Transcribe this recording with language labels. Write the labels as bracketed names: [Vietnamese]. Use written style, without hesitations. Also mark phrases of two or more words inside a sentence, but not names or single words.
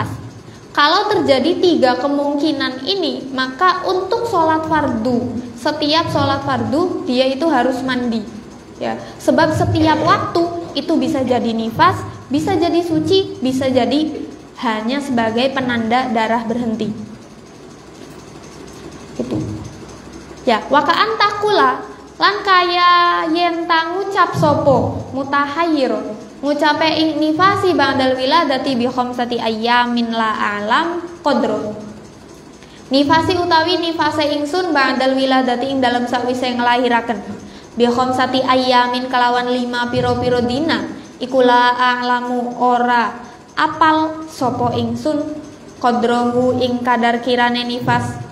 [Indonesian] Kalau terjadi 3 kemungkinan ini, maka untuk sholat fardu, setiap sholat fardu dia itu harus mandi, ya. Sebab setiap waktu itu bisa jadi nifas, bisa jadi suci, bisa jadi hanya sebagai penanda darah berhenti. Itu. Ya, [Arabic] wakaan takula [Javanese] lan kaya yen ta ngucap sopo mutahayyir ngucape ing [Arabic] nifasi ba'dal wiladati bi khamsati ayyamin la alam qadra. [Javanese] Nifasi utawi nifase ingsun [Arabic] ba'dal wiladati [Javanese] ing dalem sakwise nglahiraken [Arabic] bi khamsati ayyamin [Javanese] kelawan 5 piro-piro dina iku [Arabic] la a'lamu [Javanese] ora apal sapa ingsun qadrahu ing kadar kirane nifas.